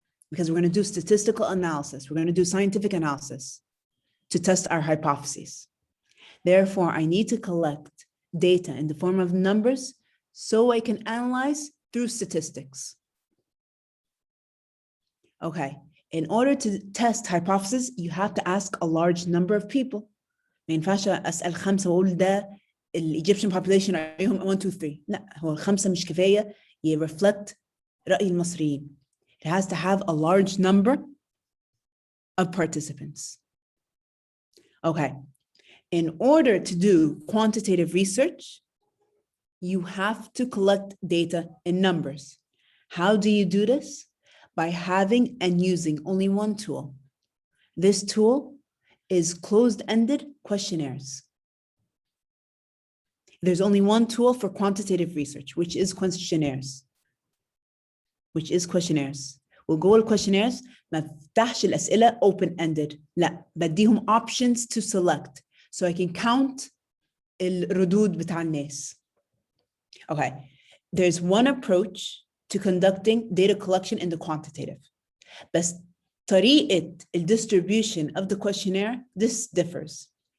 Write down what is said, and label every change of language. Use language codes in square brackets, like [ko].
[en] Because we're going to do statistical analysis. We're going to do scientific analysis to test our hypotheses. Therefore, I need to collect data in the form of numbers so I can analyze through statistics. Okay, in order to test hypothesis, you have to ask a large number of people. [ar] ما ينفعش أسأل 5 وأقول ده [en] Egyptian population [ar] عليهم 1 2 3. لا، هو 5 مش كفاية reflect رأي المصريين. [en] It has to have a large number of participants. Okay, in order to do quantitative research, you have to collect data in numbers. How do you do this? By having and using only one tool. This tool is closed-ended questionnaires. There's only one tool for quantitative research, which is questionnaires. We'll go to questionnaires. [ar] ما فتحش الأسئلة open-ended. لا، بديهم [en] options to select so I can count [ar] الردود بتاع الناس. [en] Okay, there's one approach to conducting data collection in the quantitative. [ar] بس طريقة [en] distribution of the questionnaire, this differs.